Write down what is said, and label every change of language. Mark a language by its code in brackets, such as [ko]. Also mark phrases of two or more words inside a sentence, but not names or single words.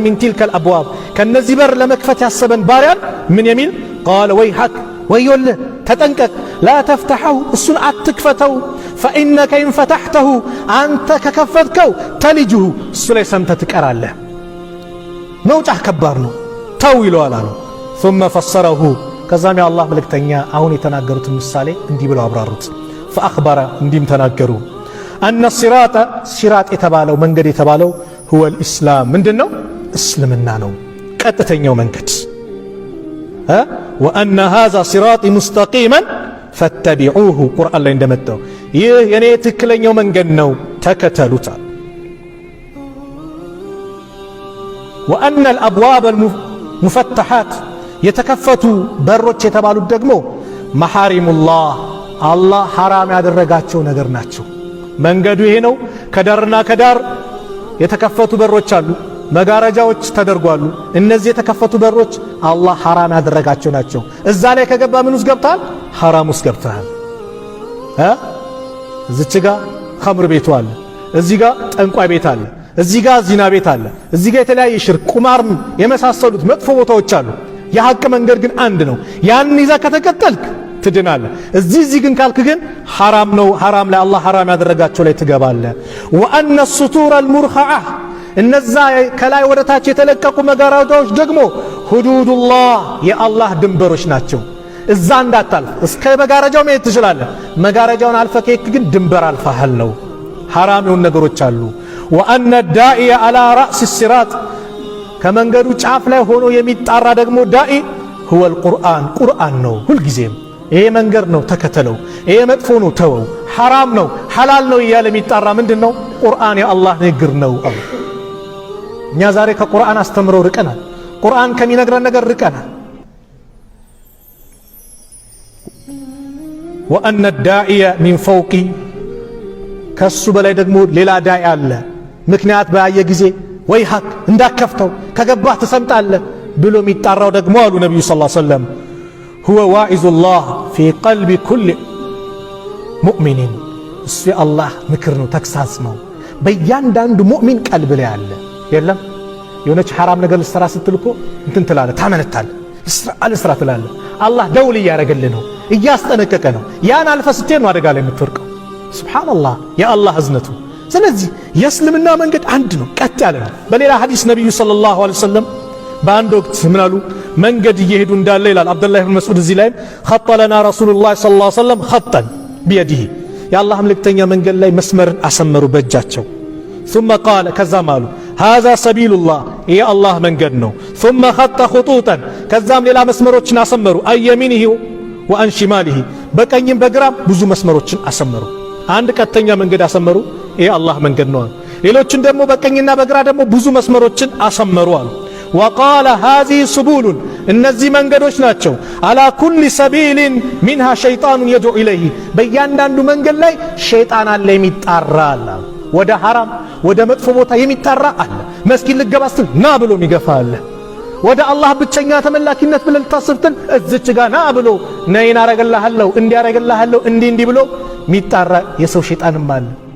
[ar] من تلك الأبواب [am] ከነዚህ በር ለመክፈት ያሰበን ባሪያን ምን የሚል [ar] قال ويحك [am] ወዮልህ ተጠንቀቅ ላ ተፍተሐሁ እሱን አትክፈተው [ar] فإنك إن فتحته [am] አንተ ከከፈትከው ተሊጅሁ እሱ ላይ ሰምተህ ትቀራለህ መውጫህ ከባድ ነው ተው ይለዋል አሉ [ar] ثم فسره [am] ከዛም የአላህ መልእክተኛ አሁን የተናገሩትን ምሳሌ እንዲህ ብለው አብራሩት فأخبر እንዲህም ተናገሩ أن ሲራጥ የተባለው መንገድ የተባለው [ar] هو الإسلام [am] ምንድነው እስልምና ነው ቀጥተኛው መንገድ [ar] وأن هذا صراطي مستقيما فاتبعوه [am] ቁርአን ላይ እንደመጣው ይህ የኔ ትክክለኛው መንገድ ነው ተከተሉት [ar] وأن الأبواب المفتحات [am] የተከፈቱ በሮች የተባሉት ደግሞ መሐሪሙላህ አላህ ሐራም ያደረጋቸው ነገር ናቸው መንገዱ ይሄ ነው ከዳርና ከዳር የተከፈቱ በሮች አሉ መጋረጃዎች ተደርጓሉ እነዚህ የተከፈቱ በሮች አላህ ሐራም ያደረጋቸው ናቸው እዛ ላይ ከገባ ምን ውስጥ ገብታል ሐራም ውስጥ ገብታል እዚች ጋር ኸምር ቤቱ አለ እዚህ ጋር ጠንቋይ ቤት አለ እዚህ ጋር ዚና ቤት አለ እዚህ ጋር የተለያየ ሽርክ ቁማር የመሳሰሉት መጥፎ ቦታዎች አሉ የሐቅ መንገድ ግን አንድ ነው ያን ይዛ ከተከተልክ ትድናለህ እዚህ ግን ካልክ ግን ሐራም ነው ሐራም ላይ አላህ ሐራም ያደረጋቸው ላይ ትገባለህ [ar] وأن السطور المرخعة [am] እነዛ ከላይ ወደ ታች የተለቀቁ መጋረጃዎች ደግሞ ሁዱዱላህ የአላህ ድንበሮች ናቸው እዛ እንዳታልፍ እስከ መጋረጃው መሄድ ትችላለህ መጋረጃውን አልፈህ ከሄድክ ግን ድንበር አልፈሃል ነው ሐራም የሆኑ ነገሮች አሉ [ar] وأن الداعي على رأس الصراط [am] ከመንገዱ ጫፍ ላይ ሆኖ የሚጣራ ደግሞ ዳኢ [ar] هو القرآن [am] ቁርአን ነው ሁሉ ጊዜም ይሄ መንገድ ነው ተከተለው ይሄ መጥፎ ነው ተወው ሐራም ነው ሐላል ነው እያለ የሚጣራ ምንድነው ቁርአን የአላህ ንግግር ነው እኛ ዛሬ ከቁርአን አስተምረው ርቀናል ቁርአን ከሚነግረን ነገር ርቀናል [ar] وأن الداعي من فوق [am] ከሱ በላይ ደግሞ ሌላ ዳኢ አለ ምክንያት ባየ ጊዜ ወይ ሐቅ እንዳከፍተው ከገባህ ተሰምጣለህ ብሎ የሚጣራው ደግሞ አሉ ነብዩ [ar] صلى الله عليه وسلم هو واعظ الله في قلب كل مؤمن [am] እሱ የአላህ ምክር ነው ተክሳስ ነው በእያንዳንዱ ሙእሚን ቀልብ ላይ አለ የለም የሆነች ሐራም ነገር ልትሰራ ስትልኮ እንትን ትላለህ ታመነታለህ አልስራ ትላለህ አላህ ደውል እያረገልህ ነው እያስጠነቀቀ ነው ያን አልፈህ ስትሄድ ነው አደጋ ላይ የምትወርቀው ሱብሃንአላህ የአላህ እዝነቱ ስለዚህ የእስልምና መንገድ አንድ ነው ቀጥ ያለ ነው በሌላ ሐዲስ ነብዩ [ar] صلى الله عليه وسلم [am] በአንድ ወቅት ምን አሉ መንገድ እየሄዱ እንዳለ ይላል አብዱላህ ኢብኑ መስዑድ እዚህ ላይ [ar] خط لنا رسول الله صلى الله عليه وسلم خطا بيده [am] የአላህ መልእክተኛ መንገድ ላይ መስመርን አሰመሩ በእጃቸው [ar] ثم قال [am] ከዛም አሉ [ar] هذا سبيل الله يا الله [am] መንገድ ነው [ar] ثم خط خطوطا [am] ከዛም ሌላ መስመሮችን አሰመሩ [ar] عن يمينه وعن شماله [am] በቀኝም በግራም ብዙ መስመሮችን አሰመሩ አንድ ቀጥተኛ መንገድ አሰመሩ ይሄ አላህ መንገድ ነው ሌሎችን ደግሞ በቀኝና በግራ ደግሞ ብዙ መስመሮችን አሰመሩ አሉ [ar] وقال هذه [am] سبول እነዚህ መንገዶች ናቸው [ar] على كل سبيل منها شيطان يدعو اليه [am] በእያንዳንዱ መንገድ ላይ ሸይጣን አለ የሚጣራ አለ ወደ ሐራም ወደ መጥፎ ቦታ የሚጣራ አለ መስጊድ ልገባ ስትል ና ብሎ የሚገፋ አለ ወደ አላህ ብቸኛ ተመላኪነት ብለህ ልታስብትን እዚች ጋር ና ብሎ ነይን አረጋለሁ እንዲያረጋለሁ እንዲህ ብሎ የሚጣራ የሰው ሸይጣንም አለ